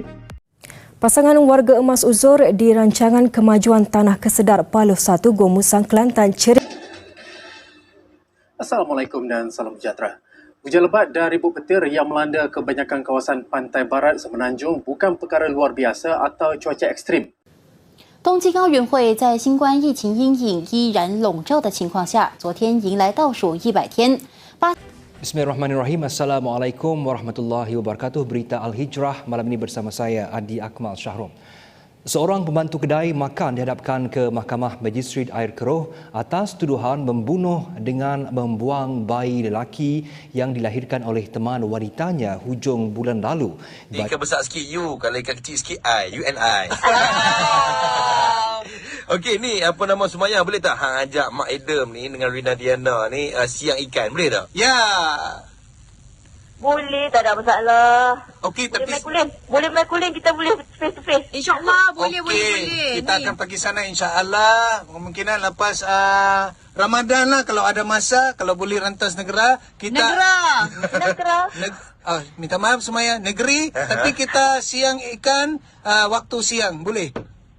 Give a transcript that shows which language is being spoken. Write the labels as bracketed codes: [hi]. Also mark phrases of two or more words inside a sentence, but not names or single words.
[ms] Pasangan warga emas uzur di Rancangan Kemajuan Tanah Kesedar Paluh 1 Gomusang Kelantan Assalamualaikum dan salam sejahtera. Hujan lebat dan ribut petir yang melanda kebanyakan kawasan pantai barat Semenanjung bukan perkara luar biasa atau cuaca ekstrim. [zh] 东京奥运会在新冠疫情阴影依然笼罩的情况下，昨天迎来倒数100天。 [ar] بسم الله الرحمن الرحيم. السلام عليكم ورحمة الله وبركاته. [ms] Berita Al-Hijrah malam ini bersama saya Adi Akmal Syahrom. Seorang pembantu kedai makan dihadapkan ke Mahkamah Magistrate Air Keroh atas tuduhan membunuh dengan membuang bayi lelaki yang dilahirkan oleh teman wanitanya hujung bulan lalu. Ikan besar sikit you, kalau ikan kecil sikit I, [en] you and I. [ms] Okey, ni apa nama Sumaya boleh tak hang ajak Mak Adam ni dengan Rina Diana ni siang ikan, boleh tak? Ya. Boleh, tak ada masalah. Okey, tapi Boleh main kuling, kita boleh [en] face to face. [ms] InsyaAllah, boleh. Kita akan pergi sana insya-Allah. Kemungkinan lepas Ramadan lah kalau ada masa, kalau boleh rentas negara, kita Negara. minta maaf Sumaya, negeri, tapi kita siang ikan waktu siang, boleh?